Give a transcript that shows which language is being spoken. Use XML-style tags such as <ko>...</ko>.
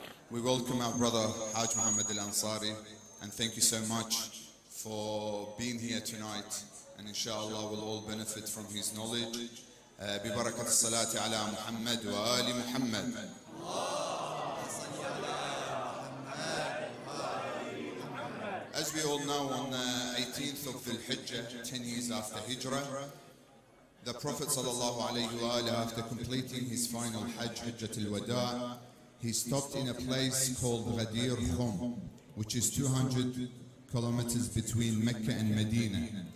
<en>We welcome our brother Hajj Muhammad الانصاري and thank you so much for being here tonight, and inshallah we'll all benefit from his knowledge.</en> <ar>ببركة الصلاة على محمد وآل محمد.</ar> <en>As we all know, on the 18th of the Hijjah, 10 years after Hijrah, the Prophet ﷺ, after completing his final Hajj, Hajjat al-Wada', he stopped in a place called Ghadir Khum, which is 200 kilometers between Mecca and Medina.</en>